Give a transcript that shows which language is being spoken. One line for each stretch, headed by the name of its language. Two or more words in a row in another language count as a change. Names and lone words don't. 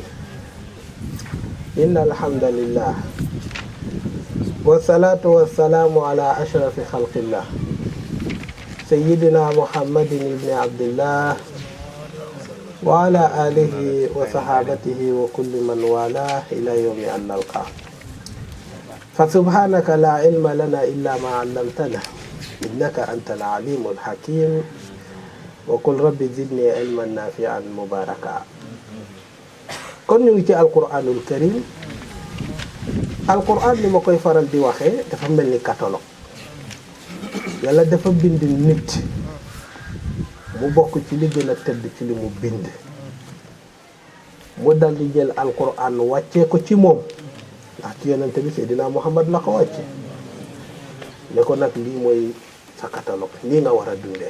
Arabic: إن الحمد لله والصلاة والسلام على أشرف خلق الله سيدنا محمد بن عبد الله وعلى آله وصحابته وكل من والاه إلى يوم أن نلقاه. فسبحانك لا علم لنا إلا ما علمتنا إنك أنت العليم الحكيم وقل رب زدني علما نافعا مباركا.
Wolof: kon ñu ngi ci
Arabic: القرآن الكريم.
Wolof: alquran li ma koy faral di waxee dafa mel ni catalogue. yàlla dafa bind nit mu bokk ci li gën a tëdd ci li mu bind. mu dal di jël alquran wàccee ko ci moom ndax ci yonente bi Seydina Muhammad la ko wàcce ne ko nag lii mooy sa catalogue lii nga war a dundee.